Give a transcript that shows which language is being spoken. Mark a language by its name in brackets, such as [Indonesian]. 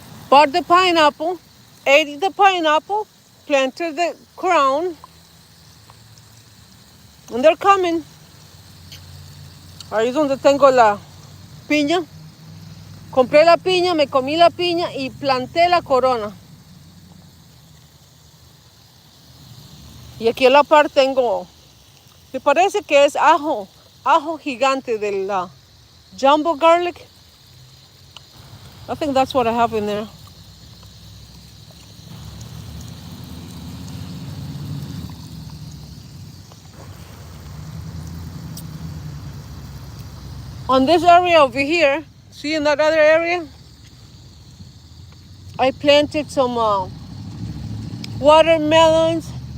[English] Bought the pineapple, ate the pineapple, planted the crown, and they're coming. [Spanish] Ahí es donde tengo la piña. Compré la piña, me comí la piña y planté la corona. Y aquí en la par tengo, me parece que es ajo gigante del [English] jumbo garlic. I think that's what I have in there. On this area over here, see in that other area, I planted some watermelons.